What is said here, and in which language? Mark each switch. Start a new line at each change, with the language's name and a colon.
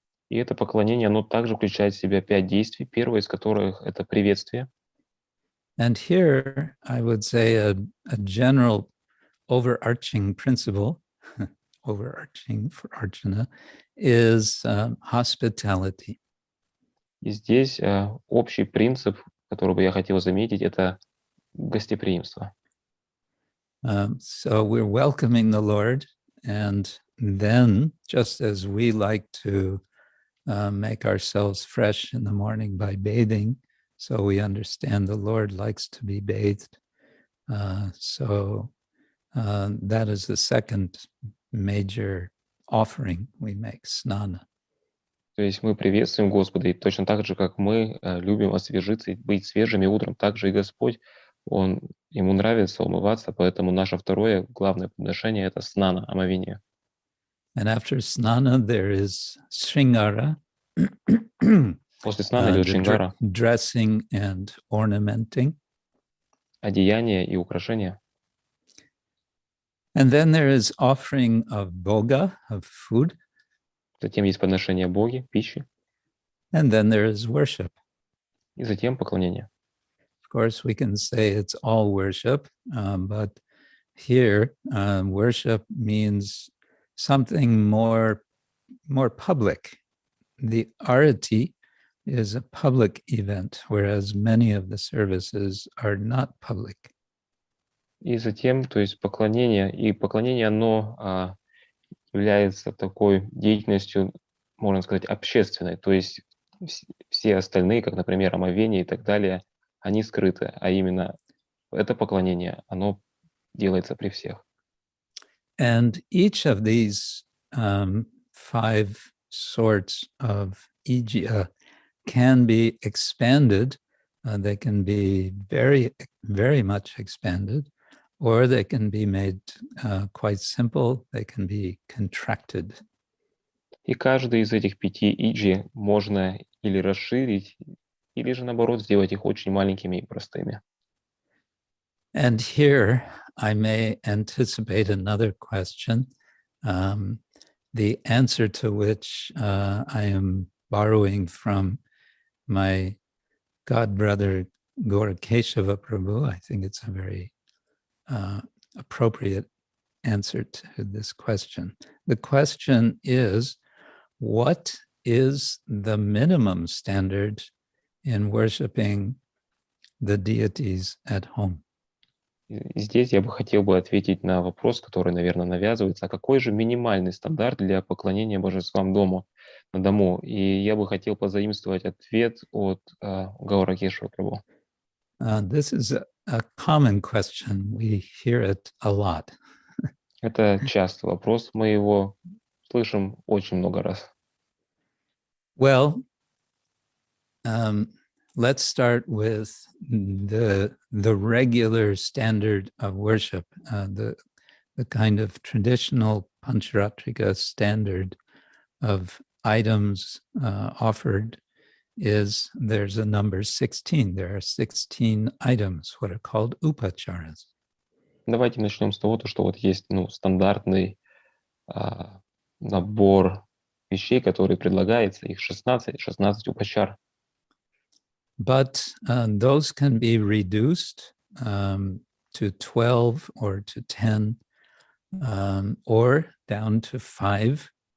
Russian: И это поклонение, оно также включает в себя 5 действий, первое из которых это приветствие.
English: And here I would say a general overarching principle, overarching for Archana, is hospitality.
Russian: И здесь общий принцип, который бы я хотел заметить, это гостеприимство.
English: So we're welcoming the Lord, and then, just as we like to make ourselves fresh in the morning by bathing, so we understand the Lord likes to be bathed. So that is the second major offering we make, snana.
Russian: То есть мы приветствуем Господа, и точно так же, как мы любим освежиться и быть свежими утром, также и Господь, ему нравится умываться, поэтому наше второе главное подношение – это снана, омовение.
English: And after snana, there is shringara.
Russian: После снана идет шингара,
English: dressing and ornamenting.
Russian: одеяние и украшение.
English: And then there is offering of bhoga, of food.
Russian: Затем есть подношение Боги, пищи.
English: And then there is worship.
Russian: И затем поклонение.
English: Of course, we can say it's all worship, but here worship means something more public. The arati is a public event, whereas many of the services are not public.
Russian: И затем, то есть поклонение, оно является такой деятельностью, можно сказать, общественной. То есть все остальные, как, например, омовение и так далее, они скрыты, а именно это поклонение, оно делается при всех.
English: And each of these 5 sorts of ijya can be expanded. They can be very, very much expanded, or they can be made quite simple. They can be contracted.
Russian: И каждый из этих 5 иджи можно или расширить, или же, наоборот, сделать их очень маленькими и простыми.
English: And here I may anticipate another question, the answer to which I am borrowing from my godbrother Gaurakeshava Prabhu. I think it's a very appropriate answer to this question. The question is, what is the minimum standard in worshiping the deities at home.
Russian: И здесь я бы хотел бы ответить на вопрос, который, наверное, навязывается. А какой же минимальный стандарт для поклонения божествам на дому? И я бы хотел позаимствовать ответ от Гауракешвара Прабху.
English: This is a common question. We hear it a lot.
Russian: Это частый вопрос, мы его слышим очень много раз.
English: Well, let's start with the regular standard of worship, the kind of traditional Pancharatra standard of items offered is there's a number 16. There are 16 items, what are called upacharas.
Russian: Давайте начнем с того, что вот есть стандартный набор вещей, которые предлагается, их 16 упачар.
English: But those can be reduced to 12 or to 10 or down to 5.